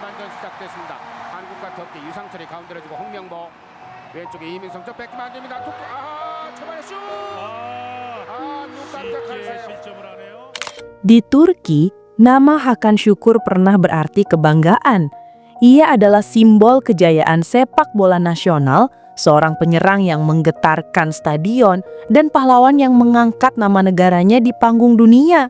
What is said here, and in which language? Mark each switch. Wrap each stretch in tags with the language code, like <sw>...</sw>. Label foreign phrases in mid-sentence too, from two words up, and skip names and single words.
<ko>시작됐습니다. 한국과 터키 유상철이 가운데로 주고 홍명보 왼쪽에 이민성 쪽 뺏기면 안 됩니다. 초반에 슛! 눈 깜짝할 사이 실점을 하네요.</ko> <id>Di Turki, nama Hakan Şükür pernah berarti kebanggaan. Ia adalah simbol kejayaan sepak bola nasional, seorang penyerang yang menggetarkan stadion, dan pahlawan yang mengangkat nama negaranya di panggung dunia.</id>